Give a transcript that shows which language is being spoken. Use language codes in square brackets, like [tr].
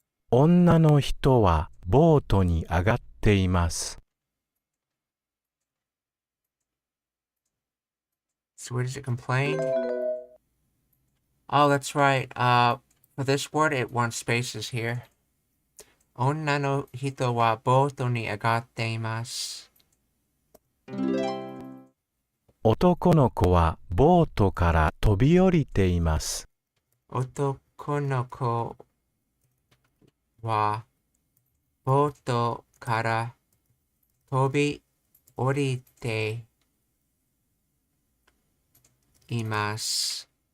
[ja] 女の人はボートに上がっています。 [en] So where does it complain? Oh, that's right. For this word, it wants spaces here. [ja] 女の人はボートに上がっています。男の子はボートから飛び降りています。男の子はボートから飛び降りています。